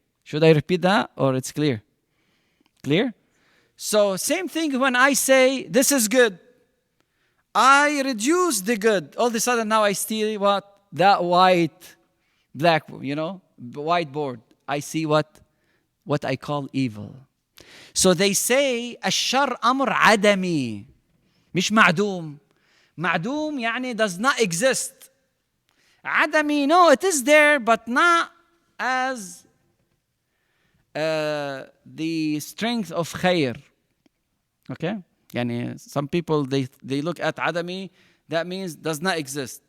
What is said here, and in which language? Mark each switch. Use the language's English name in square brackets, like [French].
[English] Should I repeat that or it's clear? Clear? So same thing when I say this is good. I reduce the good. All of a sudden now I see what? That white, black, whiteboard. I see what I call evil. So they say [Arabic] الشر أمر عدمي مش معدوم. معدوم يعني [English] does not exist. عدمي, no, it is there, but not as the strength of خير. Okay? يعني some people, they look at عدمي, that means does not exist.